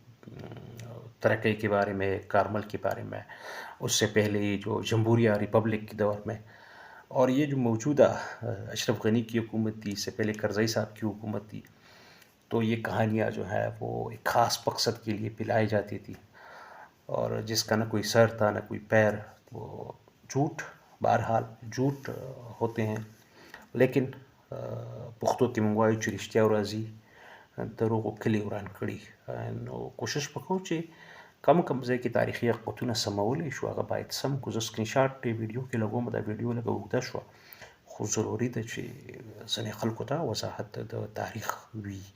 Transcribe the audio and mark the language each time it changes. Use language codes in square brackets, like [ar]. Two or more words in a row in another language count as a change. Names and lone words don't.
[ur] ترقی کے بارے میں، کارمل کے بارے میں، اس سے پہلے جو جمہوریہ ریپبلک کے دور میں، اور یہ جو موجودہ اشرف غنی کی حکومت تھی، اس سے پہلے کرزئی صاحب کی حکومت تھی. تو یہ کہانیاں جو ہے وہ ایک خاص مقصد کے لیے پلائی جاتی تھی، اور جس کا نہ کوئی سر تھا نہ کوئی پیر. وہ جھوٹ، بہرحال جھوٹ ہوتے ہیں، [ps] لیکن پختو کې مونږ وایو چې رښتیا ورځي، دروغو کلي وران کړي. نو کوشش وکړو چې کم ځای کې تاریخي حقیقتونه سمولی شو، هغه باید سم کړو. زه سکرین شاټ دې ویډیو کې لګوم، دا ویډیو لږه اوږده شوه، خو ضروري ده چې ځینې خلکو ته وضاحت د تاریخ وي.